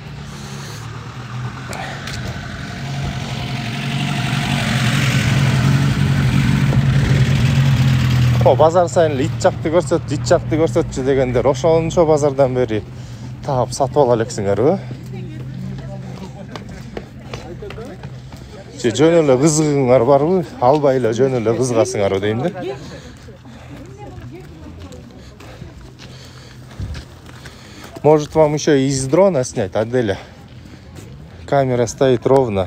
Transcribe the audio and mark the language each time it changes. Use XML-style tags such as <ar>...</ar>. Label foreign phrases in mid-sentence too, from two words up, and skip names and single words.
<ky>Базар сайын ит жакты көрсөтчү дегендер ошончо базардан бери таап сатып ала элексиңерби? Же жөн эле кызыгыңар барбы? Албай эле жөн эле кызыгасыңарбы дейм да.</ky> <ru>Может, вам еще и из дрона снять, Аделя? Камера стоит ровно.</ru>